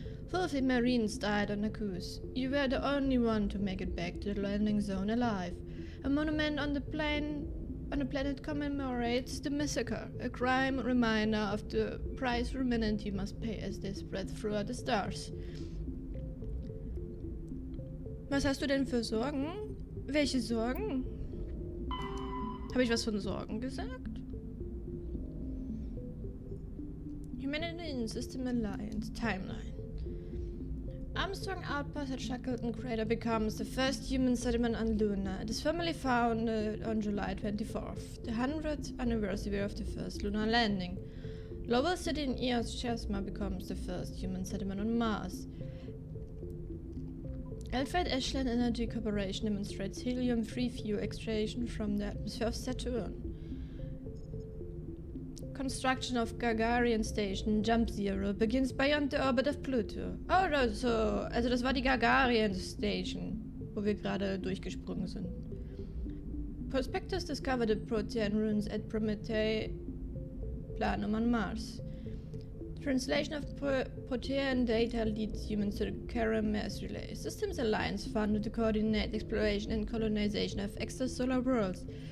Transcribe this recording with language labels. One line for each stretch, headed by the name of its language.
English: Filthy Marines died on Akuz. You were the only one to make it back to the landing zone alive. A monument on the planet commemorates the massacre, a crime reminder of the price humanity must pay as they spread throughout the stars.
German: Was hast du denn für Sorgen? Welche Sorgen? Habe ich was von Sorgen gesagt?
English: Humanity in System Alliance Timeline. Armstrong Outpost at Shackleton Crater becomes the first human settlement on Luna. It is formally founded on July 24th, the 100th anniversary of the first lunar landing. Lowell City in Eos Chesma becomes the first human settlement on Mars. Alfred Ashland Energy Corporation demonstrates helium-3 fuel extraction from the atmosphere of Saturn. Construction of Gagarin Station Jump Zero begins beyond the orbit of Pluto.
German: Oh, also das war die Gagarin Station, wo wir gerade durchgesprungen sind.
English: Prospectors discovered the Protean ruins at Prometei Planum on Mars. Translation of Protean data leads humans to the Kara mass relay. Systems Alliance funded to coordinate exploration and colonization of extrasolar worlds.